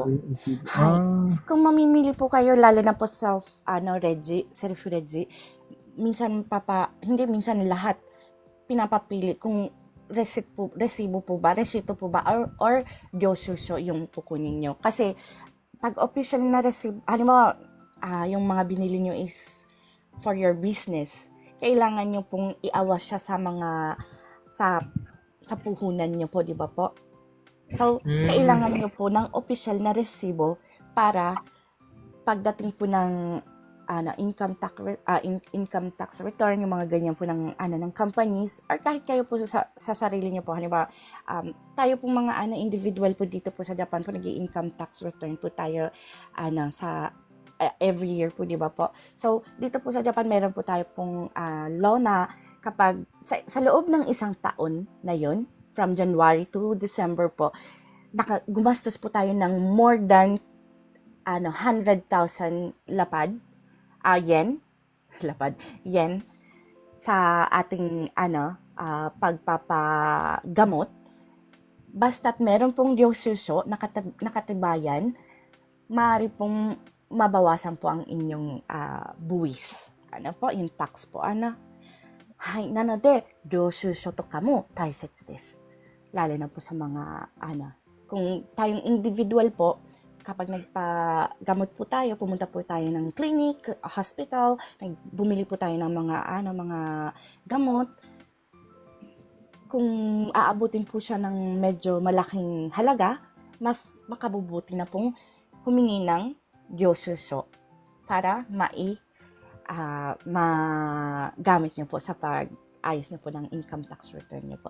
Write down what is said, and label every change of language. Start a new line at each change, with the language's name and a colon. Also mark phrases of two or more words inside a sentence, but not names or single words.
Filipino: Kung mamimili po kayo, lalo na po self-regi, minsan lahat pinapapili kung resibo po ba, resito po ba, or ryoshusho yung kukunin nyo. Kasi, pag official na resibo, halimbawa, yung mga binili nyo is
English: for your business,
Filipino: kailangan nyo pong iawas siya sa mga, sa puhunan nyo po, di ba po? So, kailangan nyo po ng official na resibo para pagdating po ng
English: income tax return,
Filipino: yung mga ganyan po ng ng companies, or kahit kayo po sa sarili niyo po, halimbawa tayo po mga individual po dito po sa Japan po, nag-income tax return po tayo sa
English: every year
Filipino: po, di ba po? So dito po sa Japan meron po tayo pong law na kapag sa loob ng isang taon na yon,
English: from January to December
Filipino: po, gumastos po tayo ng
English: more than 100,000
Filipino: yen sa ating pagpapagamot, basta't meron pong ryoshusho nakatibayan, maaari pong mabawasan po ang inyong buwis. Yung tax po,
Japanese: はい、なので、領収書とかも大切です.
Filipino: Lalo na po sa mga, kung tayong individual po, kapag nagpagamot po tayo, pumunta po tayo ng clinic, hospital, bumili po tayo ng mga gamot, kung aabutin po siya ng medyo malaking halaga, mas makabubuti na pong humingi ng ryoshusho para magamit niyo po sa pag-ayos niyo po ng
English: income tax return
Filipino: niyo po.